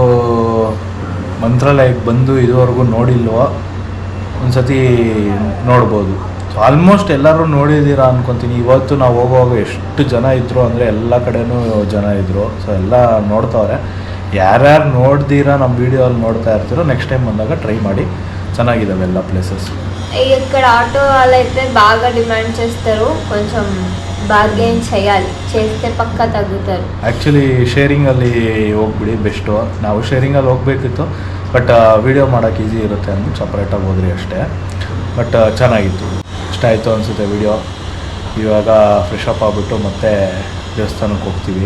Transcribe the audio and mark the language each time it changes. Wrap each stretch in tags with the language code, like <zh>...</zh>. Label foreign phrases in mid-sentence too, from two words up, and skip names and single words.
<kn>ಯಾರ್ಯಾರು ಮಂತ್ರಾಲಯಕ್ಕೆ ಬಂದು ಇದುವರೆಗೂ ನೋಡಿಲ್ವೋ ಒಂದು ಸತಿ ನೋಡ್ಬೋದು.</kn> <en>so almost</en> <kn>ಎಲ್ಲರೂ ನೋಡಿದ್ದೀರಾ ಅನ್ಕೊತೀನಿ. ಇವತ್ತು ನಾವು ಹೋಗುವಾಗ ಎಷ್ಟು ಜನ ಇದ್ದರು ಅಂದರೆ ಎಲ್ಲ ಕಡೆನೂ ಜನ ಇದ್ದರು. ಸೊ ಎಲ್ಲ ನೋಡ್ತಾವ್ರೆ. ಯಾರ್ಯಾರು ನೋಡ್ದಿರಾ ನಮ್ಮ ವೀಡಿಯೋಲ್ಲಿ ನೋಡ್ತಾ ఇర్తారో</kn> <en>next time</en> <kn>ಬಂದಾಗ ట్రై ಮಾಡಿ. ಚೆನ್ನಾಗಿದ್ದಾವೆ ಎಲ್ಲ ప్లేసెస్.</kn> <te>ఇక్కడ ఆటో వాళ్ళైతే బాగా డిమాండ్ చేస్తారు, కొంచెం బార్గెన్ చేయాలి, చేస్తే</te> <kn>ಪಕ್ಕ ತಗ್ಗುತ್ತಾರೆ. ಆ್ಯಕ್ಚುಲಿ ಶೇರಿಂಗಲ್ಲಿ ಹೋಗ್ಬಿಡಿ ಬೆಸ್ಟು. ನಾವು ಶೇರಿಂಗಲ್ಲಿ ಹೋಗಬೇಕಿತ್ತು, ಬಟ್ ವೀಡಿಯೋ ಮಾಡೋಕ್ಕೆ ಈಸಿ ಇರುತ್ತೆ ಅಂದ್ಬಿಟ್ಟು ಸಪ್ರೇಟಾಗಿ ಹೋದ್ರಿ ಅಷ್ಟೇ. ಬಟ್ ಚೆನ್ನಾಗಿತ್ತು, ಇಷ್ಟ ಆಯಿತು ಅನಿಸುತ್ತೆ ವಿಡಿಯೋ. ಇವಾಗ</kn> <en>fresh up</en> <kn>ಆಗಿಬಿಟ್ಟು ಮತ್ತೆ ದೇವಸ್ಥಾನಕ್ಕೆ ಹೋಗ್ತೀವಿ.</kn>